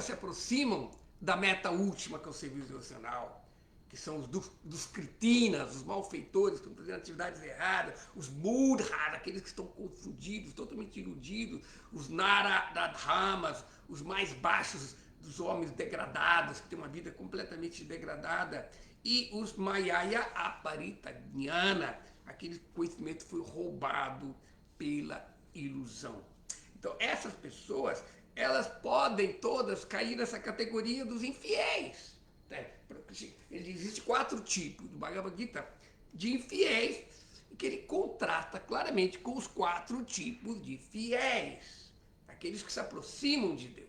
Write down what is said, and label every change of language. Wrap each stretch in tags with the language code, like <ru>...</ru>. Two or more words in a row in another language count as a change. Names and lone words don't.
<pt>se aproximam da meta última, que é o serviço devocional, que são os dos kritinas, os malfeitores, que estão fazendo atividades erradas, os mudras, aqueles que estão confundidos, totalmente iludidos, os naradhamas, os mais baixos dos homens degradados, que têm uma vida completamente degradada, e os</pt> <sa>mayaya aparita gnana,</sa> <pt>aquele conhecimento que foi roubado pela ilusão. Então, essas pessoas, elas podem todas cair nessa categoria dos infiéis. Existem 4 tipos do Bhagavad Gita de infiéis, que ele contrasta claramente com os 4 tipos de fiéis, aqueles que se aproximam de Deus.</pt>